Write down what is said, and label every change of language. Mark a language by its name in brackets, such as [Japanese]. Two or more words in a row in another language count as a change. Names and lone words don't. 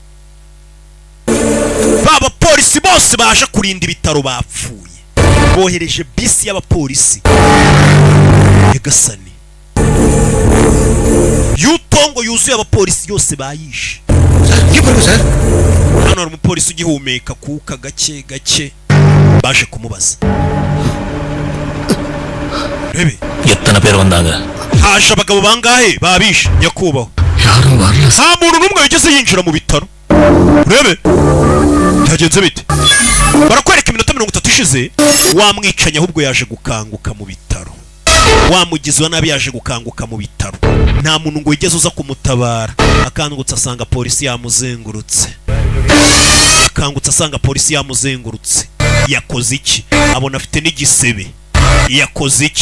[Kinyarwanda] baba polisi bose baje kurinda ibitaro bapfuye bohereje bisi y'abapolisi Nyagasani yutongo yuzuye abapolisi yose bayishe hano hari umupolisi ugihumeka kuka gake gake baje kumubaza rebe [Tamil] எத்தனை பேர் வந்தாங்க [Kinyarwanda] haje abagabo bangahe babishe nyakubahwa [Tamil] யாரும் வரல [Kinyarwanda] nta muntu n'umwe wigeze yinjira mu bitaro rebe byagenze bite barakwereka iminota 30 ishize wamwicanye ahubwo yaje gukanguka mu bitaro wamugizi wa nabi yaje gukanguka mu bitaro nta muntu ngo yigeze uza kumutabara akangutse asanga polisi yamuzengurutse yakoze iki abona afite n'igisebe yakoze iki